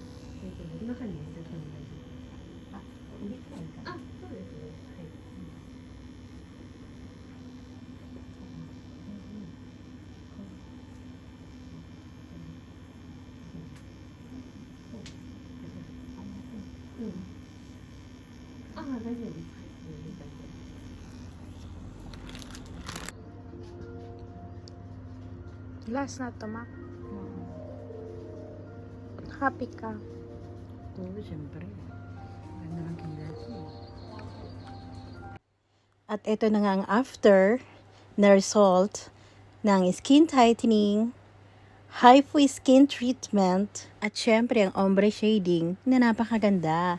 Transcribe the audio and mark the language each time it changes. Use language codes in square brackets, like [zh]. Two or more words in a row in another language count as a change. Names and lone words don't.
[ja] 中に入れて取り大丈夫。あ、入れてないか。あ、そうですね。はい。あ、大丈夫です。 [tl] Last na to, ma. Happy ka. Oo, siyempre. Ganda ng kilas mo. At ito na nga ang after na result ng [en] skin tightening, HIFU skin treatment, [tl] at syempre ang [en] ombre shading [tl] na napakaganda.